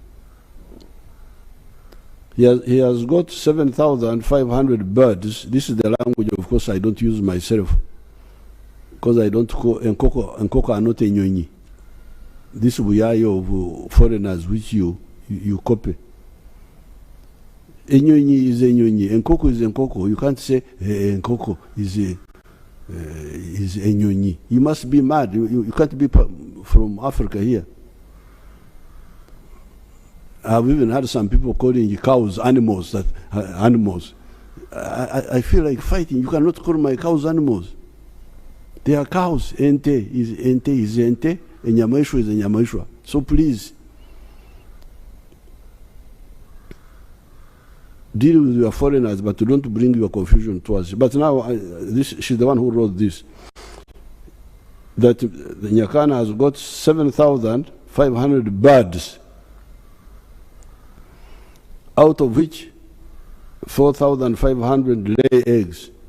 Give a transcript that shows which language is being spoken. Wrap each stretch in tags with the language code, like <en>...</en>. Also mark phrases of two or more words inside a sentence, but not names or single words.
<en>He has got 7,500 birds. This is the language, of course, I don't use myself, because I don't call Nkoko are not enyonyi. This we are of foreigners which you copy. Enyonyi is enyonyi. Nkoko is Nkoko. You can't say Nkoko is enyonyi. You must be mad. You can't be from Africa here. I've even had some people calling cows animals. Animals. I feel like fighting. You cannot call my cows animals. They are cows. Ente is ente. Enyamaishwa is enyamaishwa. So please, deal with your foreigners, but don't bring your confusion to us. But now, she's the one who wrote this. That the Nyakana has got 7,500 birds, out of which 4,500 lay eggs.</en>